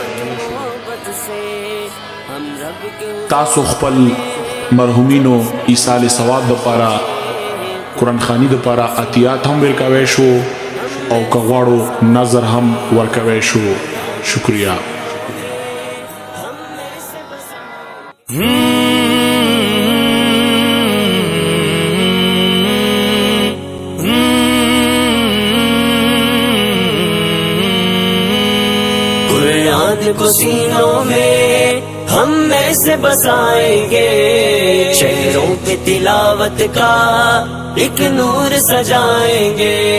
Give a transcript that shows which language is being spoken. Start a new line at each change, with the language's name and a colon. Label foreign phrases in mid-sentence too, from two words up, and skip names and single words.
Pashto: تاسو خپل مرحومینو ایصال ثواب دپاره قرآن خانی دپاره عطیات هم ورکوی شو او که غواړو نظر هم ورکوی شو.
Urdu: شکریہ. قرآن کو سینوں میں ہم میں سے بسائیں گے، شہروں پہ تلاوت کا ایک نور سجائیں گے.